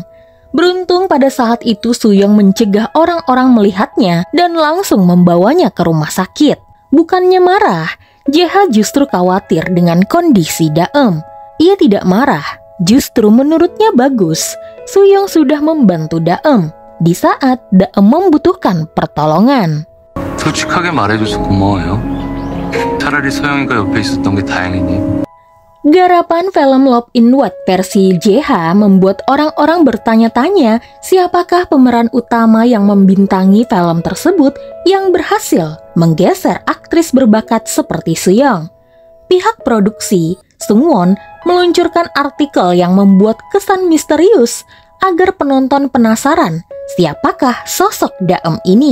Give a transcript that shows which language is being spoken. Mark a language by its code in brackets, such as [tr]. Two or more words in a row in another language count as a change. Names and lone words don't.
[id] Beruntung pada saat itu Suyong mencegah orang-orang melihatnya dan langsung membawanya ke rumah sakit. Bukannya marah, JH justru khawatir dengan kondisi Daem. Ia tidak marah, justru menurutnya bagus. Suyong sudah membantu Daem di saat Daem membutuhkan pertolongan. [ko] 솔직하게 말해줘서 고마워요. 차라리 서영이가 옆에 있었던 게 다행이니. [id] Garapan film Love in White versi JH membuat orang-orang bertanya-tanya siapakah pemeran utama yang membintangi film tersebut yang berhasil menggeser aktris berbakat seperti Suyong. Pihak produksi, Sungwon, meluncurkan artikel yang membuat kesan misterius agar penonton penasaran siapakah sosok Daem ini.